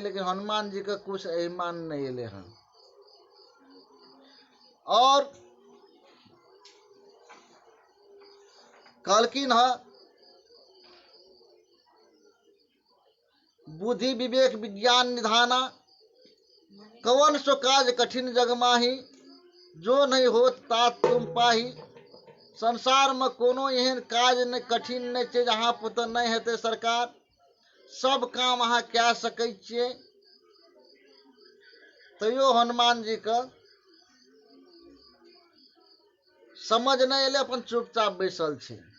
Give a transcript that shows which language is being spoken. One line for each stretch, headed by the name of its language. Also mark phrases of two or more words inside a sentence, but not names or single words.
Maithili: लेकिन हनुमान जी के कुछ अभिमान नहीं एले हैं। और कहलकिन ह
Awadhi: बुद्धि विवेक विज्ञान निधाना, कवन सो काज कठिन जग माही, जो नहीं हो तात तुम पाही।
Maithili: संसार में कोनो एहन काज नहीं कठिन नहीं छै जहाँ पर नहीं हेतै सरकार, सब काम अहाँ कए सकै छियै। तैयो हनुमान जी के समझ नहीं एले, अपन चुपचाप बैसल छै।